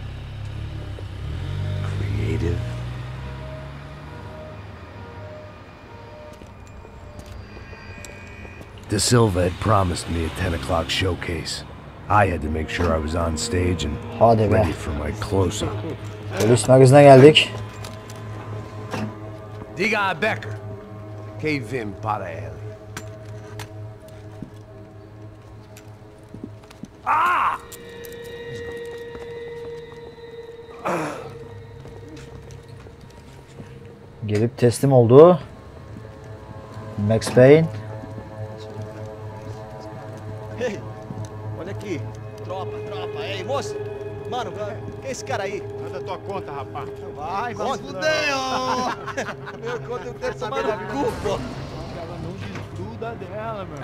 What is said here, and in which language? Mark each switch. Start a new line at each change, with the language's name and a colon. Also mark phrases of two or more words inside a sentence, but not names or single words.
English: Creative? De Silva had promised me a 10 o'clock showcase. I had to make sure I was on stage and ready for my close-up.
Turkish: Polis magazine geldik.
Portuguese: Diga a Becker. Que vim para ele. Ah!
Turkish: Gelip teslim oldu. Max Payne.
Portuguese: Ei, olha aqui. Tropa. Ei, moço. Mano, quem é esse cara aí? Manda tua conta, rapaz. Vai fudeu! Meu conta eu quero tomar no cu, pô. Ela não desgruda dela, meu.